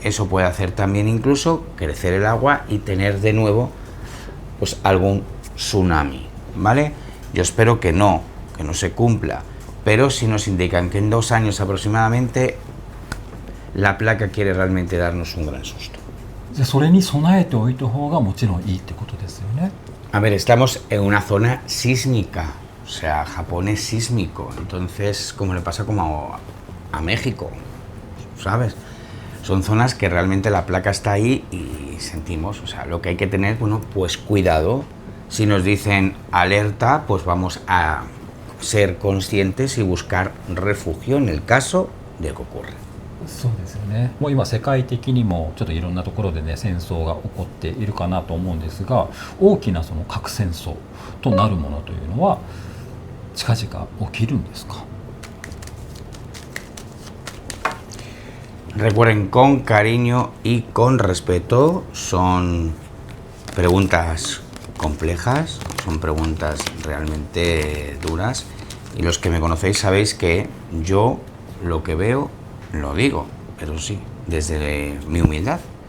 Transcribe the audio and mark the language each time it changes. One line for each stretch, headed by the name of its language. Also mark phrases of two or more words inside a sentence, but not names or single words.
Spanish: Eso puede hacer también incluso crecer el agua y tener de nuevo pues algún tsunami, ¿vale? Yo espero que no se cumpla, pero si nos indican que en 2 años aproximadamente la placa quiere realmente darnos un gran susto.
Japanese: じゃあそれに備えておいた方がもちろんいいってことですよね。
Spanish: A ver, estamos en una zona sísmica, o sea, Japón es sísmico, entonces como le pasa como a México, ¿sabes? Son zonas que realmente la placa está ahí y sentimos, o sea, lo que hay que tener, bueno, pues cuidado. Si nos dicen alerta, pues vamos a ser conscientes y buscar refugio en el caso de que ocurra.
Japanese: そうですよね。もう今世界的にもちょっといろんなところでね戦争が起こっているかなと思うんですが、大きなその核戦争となるものというのは近々起きるんですか？
Spanish: Recuerden, con cariño y con respeto, son preguntas complejas, son preguntas realmente duras y los que me conocéis sabéis que yo lo que veo lo digo, pero sí, desde mi humildad.